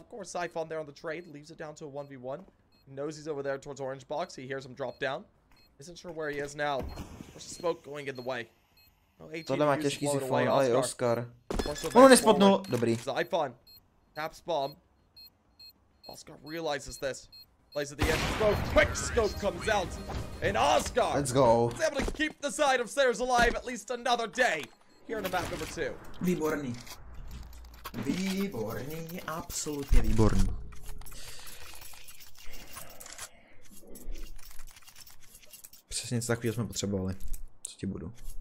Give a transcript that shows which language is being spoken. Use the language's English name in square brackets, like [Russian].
[English] Of course, Zyphon there on the trade leaves it down to a 1v1. He knows he's over there towards orange box. He hears him drop down. Isn't sure where he is now. There's smoke going in the way. [Czech] Tohle má těžký Zyphon, ale i Oscar. Ono nespotnul. Dobrý. [English] Zyphon taps bomb. Oscar realizes this. Plays at the end. Smoke. Quick scope comes out. And Oscar. Let's go. Is able to keep the side of stairs alive at least another day. Here in the map number 2. [Czech] Výborný. Výborný, absolutně výborný. Přesně něco takového jsme potřebovali. Co ti budu?